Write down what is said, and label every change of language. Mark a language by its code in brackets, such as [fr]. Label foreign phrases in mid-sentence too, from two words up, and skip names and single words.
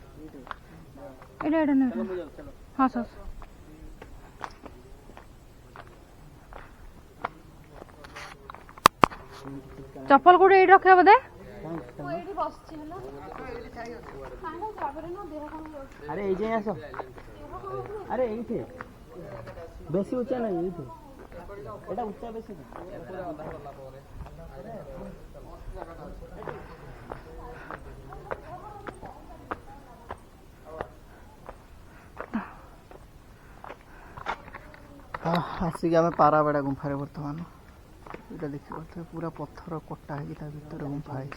[or] ଏଇଟା ନୁହେଁ। ହଁ ସସ୍ ଚପଲ କୋଉଠି ଏଇଠି ରଖିବା ବୋଧେ। ମୁଁ ଏଇଠି ବସିଛି ହେଲା। [bn] ଆରେ এই যাই আসো। আরে এইঠে বেশি উঁচা নাই, এইঠে এটা উঁচা বেশি না। [or] ଆସିକି ଆମେ ପାରାବେଡ଼ା ଗୁମ୍ଫାରେ ବର୍ତ୍ତମାନ ଏଇଟା ଦେଖିପାରୁଥିବେ, ପୁରା ପଥର କଟା ହେଇକି ତା ଭିତରେ ଗୁମ୍ଫା ହେଇଛି।